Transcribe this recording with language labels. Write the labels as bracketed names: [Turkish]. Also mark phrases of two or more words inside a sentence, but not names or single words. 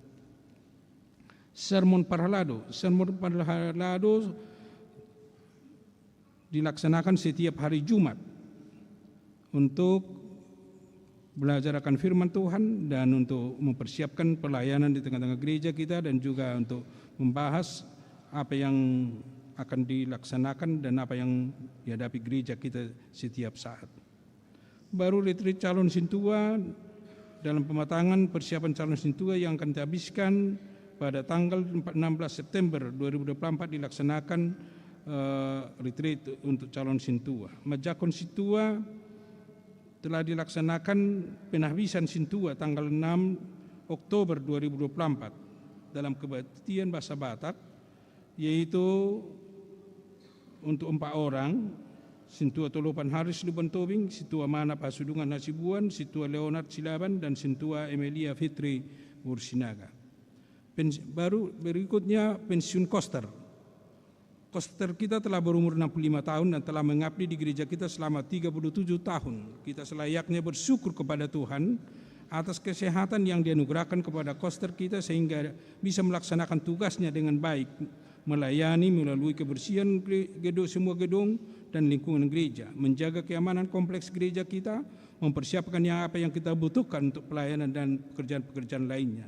[Indonesian] Sermon Parhalado dilaksanakan setiap hari Jumat untuk belajar akan firman Tuhan dan untuk mempersiapkan pelayanan di tengah-tengah gereja kita, dan juga untuk membahas apa yang akan dilaksanakan dan apa yang dihadapi gereja kita setiap saat. Baru retreat calon sintua, dalam pematangan persiapan calon sintua yang akan dihabiskan pada tanggal 16 September 2024 dilaksanakan retreat untuk calon sintua. Majakon sintua telah dilaksanakan penahbisan sintua tanggal 6 Oktober 2024 dalam kebaktian bahasa Batak, yaitu untuk 4 orang, Sintua Tolopan Haris Luban Tobing, Sintua Mana Pasudungan Nasibuan, Sintua Leonard Silaban, dan Sintua Emilia Fitri Bursinaga. Baru berikutnya pensiun koster. Koster kita telah berumur 65 tahun dan telah mengabdi di gereja kita selama 37 tahun. Kita selayaknya bersyukur kepada Tuhan atas kesehatan yang dianugerahkan kepada koster kita sehingga bisa melaksanakan tugasnya dengan baik, melayani melalui kebersihan semua gedung dan lingkungan gereja, menjaga keamanan kompleks gereja kita, mempersiapkan apa yang kita butuhkan untuk pelayanan dan pekerjaan-pekerjaan lainnya.